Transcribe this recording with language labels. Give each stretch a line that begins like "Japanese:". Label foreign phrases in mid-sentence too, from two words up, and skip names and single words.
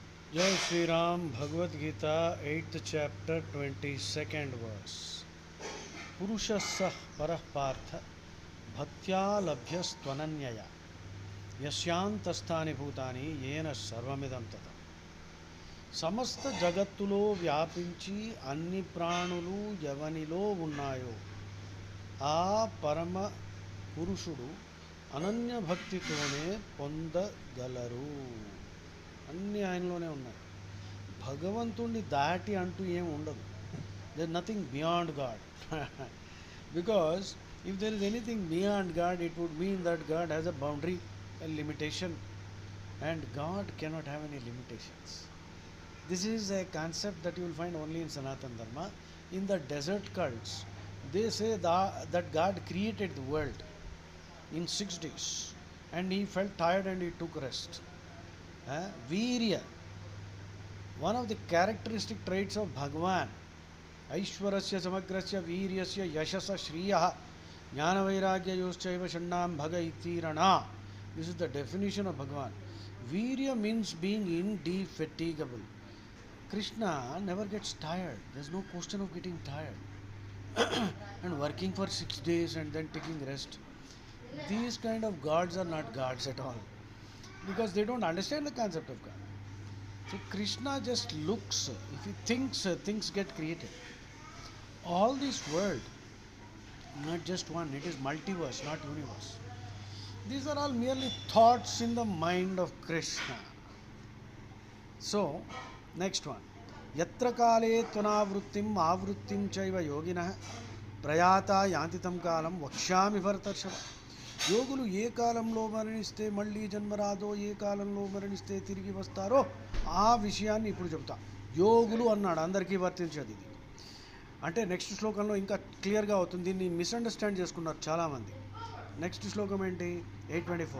Hindi: जय श्री राम। भगवद गीता
English: 8th chapter 22nd verse।
Sanskrit: पुरुषः परः पार्थ भक्त्या लभ्यस्त्वनन्यया यस्यांतस्थानि भूतानि येन सर्वमिदं ततः।
Telugu: సమస్త జగత్తులో వ్యాపించి అన్ని ప్రాణులు ఎవనిలో ఉన్నాయో ఆ పరమ పురుషుడు అనన్య భక్తితోనే పొందగలరు. అన్నీ ఆయనలోనే ఉన్నాయి. భగవంతుణ్ణి దాటి అంటూ ఏం ఉండదు.
English: There nothing beyond God. Because if there is anything beyond God it would mean that God has a boundary, a limitation, and God cannot have any limitations. This is a concept that you will find only in Sanatana Dharma. In the desert cults, they say that God created the world in 6 days and he felt tired and he took rest. Virya, one of the characteristic traits of Bhagavan,
Sanskrit: ऐश्वर्यस्य समग्रस्य वीर्यस्य यशसः श्रियः ज्ञान वैराग्य योश्चैव षण्णां भग इतीरणा.
English: This is the definition of Bhagavan. Virya means being indefatigable. Krishna never gets tired. There's no question of getting tired. And working for 6 days and then taking rest. These kind of gods are not gods at all. Because they don't understand the concept of God. So Krishna just looks. If he thinks, things get created. All this world, not just one, it is multiverse, not universe. These are all merely thoughts in the mind of Krishna. So, next one.
Sanskrit: यत्र काले त्वनावृत्तिम् आवृत्तिं चैव योगिनः प्रयाता यान्तितं कालं वक्ष्यामि भरतर्षभ.
Telugu: యోగులు ఏ కాలంలో మరణిస్తే మళ్ళీ జన్మ రాదో, ఏ కాలంలో మరణిస్తే తిరిగి వస్తారో ఆ విషయాన్ని ఇప్పుడు చెప్తా. యోగులు అన్నాడు, అందరికీ వర్తించేది ఇది. అంటే నెక్స్ట్ శ్లోకంలో ఇంకా క్లియర్గా అవుతుంది. దీన్ని మిస్అండర్స్టాండ్ చేసుకున్నారు చాలామంది. నెక్స్ట్ శ్లోకం ఏంటి? 824.